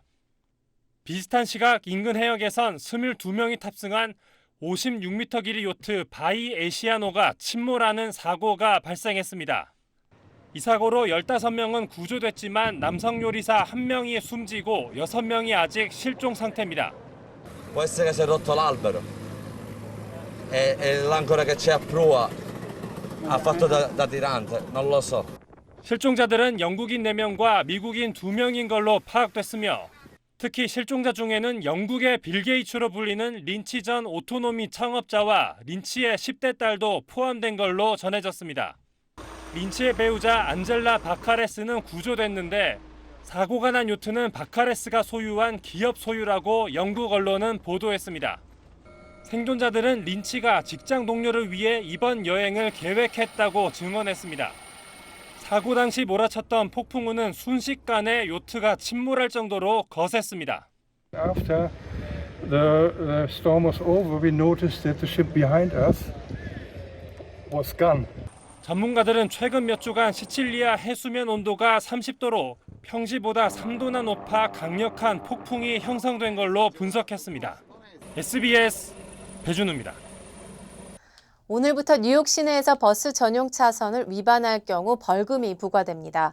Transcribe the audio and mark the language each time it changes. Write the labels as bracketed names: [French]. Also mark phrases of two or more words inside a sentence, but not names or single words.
[Korean] 비슷한 시각 인근 해역에선 22명이 탑승한 56m 길이 요트 바이 에시아노가 침몰하는 사고가 발생했습니다. 이 사고로 15명은 구조됐지만 남성 요리사 1명이 숨지고 6명이 아직 실종 상태입니다. [Italian] Può essere che si è rotto l'albero e l'ancora che c'è a prua ha fatto da tirante, non lo so. [Korean] 실종자들은 영국인 4명과 미국인 2명인 걸로 파악됐으며 특히 실종자 중에는 영국의 빌 게이츠로 불리는 린치 전 오토노미 창업자와 린치의 10대 딸도 포함된 걸로 전해졌습니다. 린치의 배우자 안젤라 바카레스는 구조됐는데 사고가 난 요트는 바카레스가 소유한 기업 소유라고 영국 언론은 보도했습니다. 생존자들은 린치가 직장 동료를 위해 이번 여행을 계획했다고 증언했습니다. 사고 당시 몰아쳤던 폭풍우는 순식간에 요트가 침몰할 정도로 거셌습니다. [English] After the storm was over, we noticed that the ship behind us was gone. [Korean] 전문가들은 최근 몇 주간 시칠리아 해수면 온도가 30도로 평시보다 3도나 높아 강력한 폭풍이 형성된 걸로 분석했습니다. SBS 배준우입니다. 오늘부터 뉴욕 시내에서 버스 전용 차선을 위반할 경우 벌금이 부과됩니다.